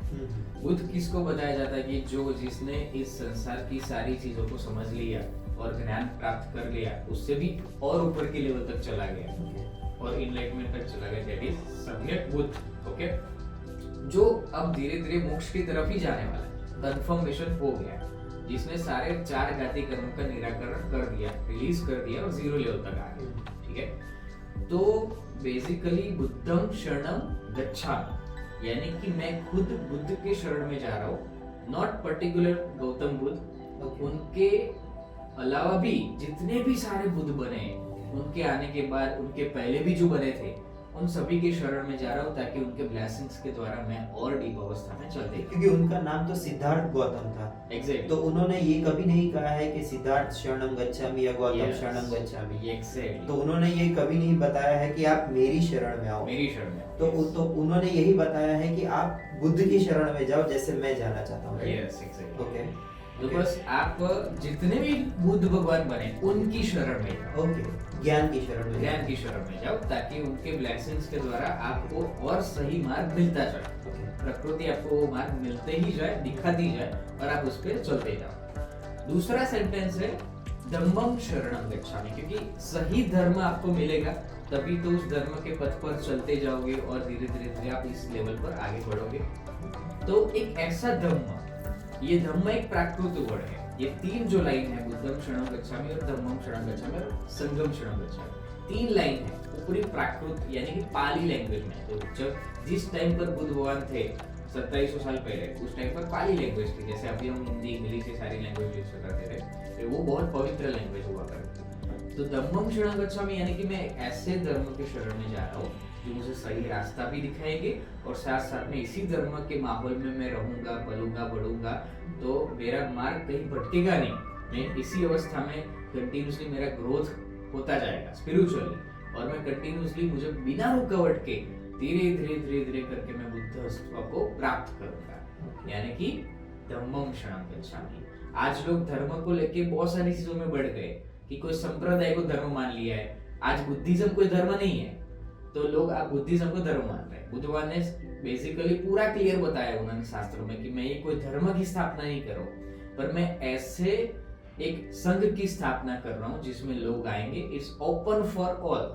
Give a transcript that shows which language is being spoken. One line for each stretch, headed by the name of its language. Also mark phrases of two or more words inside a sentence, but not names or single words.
Hindi: बुद्ध किसको बताया जाता है कि जिसने इस संसार की सारी चीजों को समझ लिया और ज्ञान प्राप्त कर लिया, उससे भी और ऊपर के लेवल तक चला गया और इनलाइटमेंट तक चला गया,
English: that is
Hindi: सम्यक बुद्ध। ओके, जो अब धीरे धीरे मोक्ष की तरफ ही जाने वाला है, कन्फर्मेशन हो गया, जिसने सारे 4 घाती कर्मों का निराकरण कर दिया, रिलीज कर दिया और 0 लेवल तक आ गया। ठीक है, तो बेसिकली
Pali: बुद्धम शरणं गच्छामि,
Hindi: यानी कि मैं खुद बुद्ध के शरण में जा रहा हूँ,
English: not particular
Hindi: गौतम बुद्ध, उनके अलावा भी जितने भी सारे बुद्ध बने, उनके आने के बाद उनके पहले भी जो बने थे, उन सभी के शरण में जा रहा हूँ ताकि उनके ब्लेसिंग्स के द्वारा मैं और डीप अवस्था में चलते। क्योंकि उनका नाम तो सिद्धार्थ गौतम था। एग्जैक्टली। तो उन्होंने ये कभी नहीं कहा है कि सिद्धार्थ
Pali: शरणं गच्छामि
Hindi: या गौतम Yes.
Pali: शरणं गच्छामि।
Hindi: एग्जैक्टली। तो उन्होंने ये कभी नहीं बताया है कि आप मेरी शरण में आओ। मेरी शरण में। तो उन्होंने यही बताया है कि आप बुद्ध की शरण में जाओ जैसे मैं जाना चाहता हूँ।
English: yes, exactly.
Hindi: ओके, तो बस आप जितने भी बुद्ध भगवान बने उनकी शरण में जाओ। ओके, ज्ञान की शरण में। ज्ञान की शरण में जाओ ताकि उनके ब्लेसिंग्स के द्वारा आपको और सही मार्ग मिलता जाए। प्रकृति आपको वो मार्ग मिलते ही जाए, दिखाती जाए और आप उस पर चलते जाओ। दूसरा सेंटेंस है
Pali: धम्मम शरणं गच्छामि,
Hindi: क्योंकि सही धर्म आपको मिलेगा तभी तो उस धर्म के पथ पर चलते जाओगे और धीरे धीरे धीरे आप इस लेवल पर आगे बढ़ोगे। तो एक ऐसा धम्म, ये धम्म एक प्राकृत वर्ड है। ये 3 जो लाइन है,
Pali: बुद्धम शरणं गच्छामि
Hindi: और
Pali: धम्मम शरणं गच्छामि
Hindi: और
Pali: संघम शरणं गच्छामि,
Hindi: 3 लाइन है, वो पूरी प्राकृत यानी कि पाली लैंग्वेज में। तो जब जिस टाइम पर बुद्ध भगवान थे 2700 साल पहले, उस टाइम पर पाली लैंग्वेज थी, जैसे अभी हम हिंदी, इंग्लिश ये सारी लैंग्वेज यूज करते थे, तो वो बहुत पवित्र लैंग्वेज हुआ करती थी। तो
Pali: धम्मम शरणं गच्छामि
Hindi: यानी कि मैं ऐसे धर्म के शरण में जा रहा हूँ जो मुझे सही रास्ता भी दिखाएंगे और साथ साथ में इसी धर्म के माहौल में मैं रहूंगा, पलूंगा, बढ़ूंगा, तो मेरा मार्ग कहीं भटकेगा नहीं। मैं इसी अवस्था में कंटिन्यूसली मेरा ग्रोथ होता जाएगा स्पिरिचुअली और मैं कंटिन्यूसली, मुझे बिना रुकावट के धीरे धीरे धीरे धीरे करके मैं बुद्धत्व को प्राप्त करूंगा, यानी कि
Pali: धम्मम शरणं गच्छामि।
Hindi: आज लोग धर्म को लेके बहुत सारी चीजों में बढ़ गए कि कोई संप्रदाय को धर्म मान लिया है। आज बुद्धिज्म कोई धर्म नहीं है, तो लोग आप बुद्धिज्म को धर्म मान रहे हैं। बुद्ध भगवान ने बेसिकली पूरा क्लियर बताया उन्होंने शास्त्रों में कि मैं ये कोई धर्म की स्थापना नहीं कर रहा हूँ, पर मैं ऐसे एक संघ की स्थापना कर रहा हूँ जिसमें लोग आएंगे,
English: it's open for all.